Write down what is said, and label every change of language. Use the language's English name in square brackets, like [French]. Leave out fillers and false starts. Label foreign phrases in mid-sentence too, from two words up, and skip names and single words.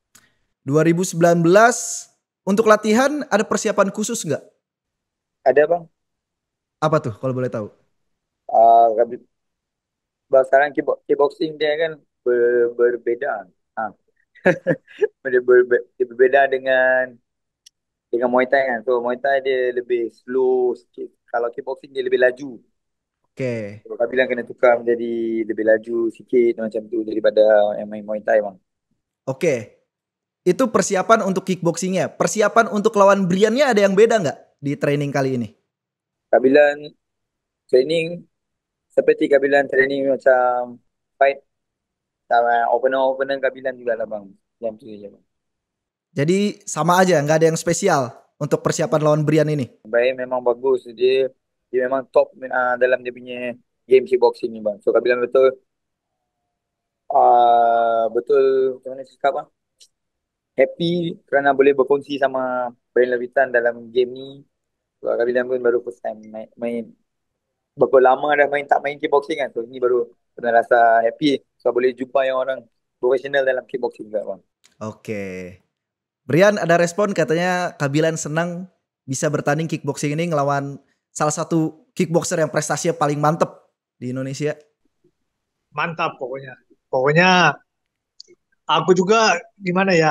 [Indonesian] 2019 untuk latihan ada persiapan khusus nggak? Ada bang. Apa tuh kalau boleh tahu? [Malay] Bang, sekarang kickboxing dia kan berbeda. Ah, berbeda dengan Muay Thai kan. So Muay Thai dia lebih slow sikit. Kalau kickboxing dia lebih laju. Oke. So, Kabilan kena tukar menjadi lebih laju sikit macam tu daripada yang main Muay Thai bang. Oke. [Indonesian] Itu persiapan untuk kickboxingnya. Persiapan untuk lawan Briannya ada yang beda nggak di training kali ini? [Malay] Kabilan training seperti Kabilan training macam fight sama opener Kabilan juga lah bang. Yang tu je bang. [Indonesian] Jadi sama aja, nggak ada yang spesial untuk persiapan lawan Brian ini. [Malay] Baik memang bagus. Dia memang top dalam dia punya [English] game kickboxing [Malay] ni bang. So Kabilan betul betul macam mana cakap bang? Happy kerana boleh berkongsi sama Brian Levitan dalam game ni. So, Kabilan pun baru [English] first time [Malay] main berapa lama dah tak main kickboxing kan. So ini baru pernah rasa happy. So boleh jumpa yang orang profesional dalam kickboxing juga bang. [Indonesian] Oke. Brian ada respon katanya Kabilan senang bisa bertanding kickboxing ini ngelawan salah satu kickboxer yang prestasinya paling mantep di Indonesia. Mantap pokoknya. Pokoknya aku juga gimana ya?